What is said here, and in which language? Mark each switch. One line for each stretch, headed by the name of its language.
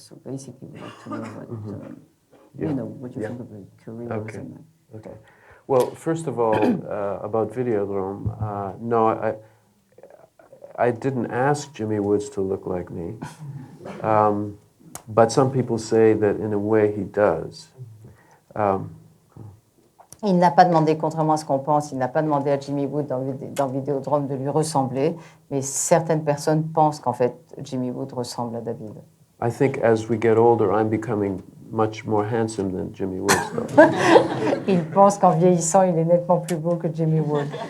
English: So basically, we'd like to know what you think of your career as an actor. Okay. Well, first of all, about Videodrome, no, I didn't ask Jimmy Woods to look like me, but some people say that in a way he does.
French: Il n'a pas demandé, contrairement à ce qu'on pense, il n'a pas demandé à Jimmy Wood dans Vidéodrome de lui ressembler, mais certaines personnes pensent qu'en fait Jimmy Wood ressemble à David.
English: I think as we get older, I'm becoming much more handsome than Jimmy Wood.
French: Il pense qu'en vieillissant, il est nettement plus beau que Jimmy Wood.